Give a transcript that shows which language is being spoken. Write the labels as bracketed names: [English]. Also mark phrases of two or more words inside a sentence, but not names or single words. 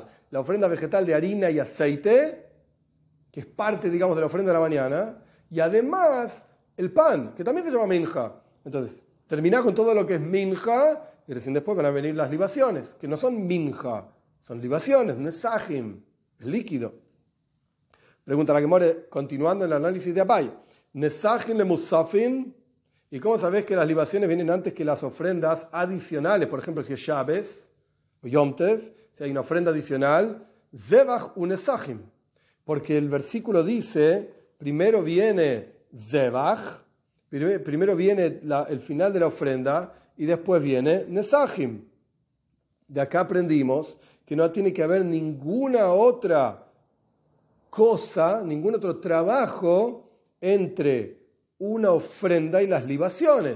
[Spanish] La ofrenda vegetal de harina y aceite, que es parte, digamos, de la ofrenda de la mañana, y además el pan, que también se llama minja. Entonces, termina con todo lo que es minja, y recién después van a venir las libaciones, que no son minja, son libaciones, nesajim, es líquido. Pregunta la Gemara, continuando el análisis de Abaye. [Hebrew] Nesajim le musafin. [Spanish] ¿Y cómo sabes que las libaciones vienen antes que las ofrendas adicionales? Por ejemplo, si es Shabes o Yom Tev, si hay una ofrenda adicional, [Hebrew] Zebach u nesajim. [Spanish] Porque el versículo dice, primero viene Zebach, primero viene el final de la ofrenda y después viene nesajim. De acá aprendimos que no tiene que haber ninguna otra cosa, ningún otro trabajo entre una ofrenda y las libaciones.